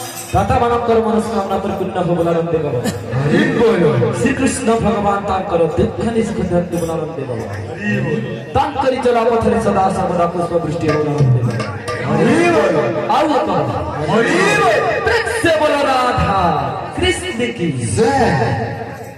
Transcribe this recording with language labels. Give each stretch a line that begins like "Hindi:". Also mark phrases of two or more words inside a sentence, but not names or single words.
Odia: दाता ମାନଙ୍କର ମନସ୍କାମନା ପରିପୂର୍ଣ୍ଣ ହେବ ବୋଲି ଆନନ୍ଦ ଦେବ। ଶ୍ରୀକୃଷ୍ଣ ଭଗବାନ ତାଙ୍କର ଦୀକ୍ଷା ନିଷ୍କୃତି ବୋଲି ଆନନ୍ଦ ଦେବ। ତାଙ୍କରି ଚଲା ପଥରେ ସଦା ସର୍ବଦା ପୁଷ୍ପ ବୃଷ୍ଟି ହେବ ବୋଲି ଆନନ୍ଦ ଦେବ।
Hindi: ଆଉ एक प्रेम से बोल राधा कृष्ण की जय।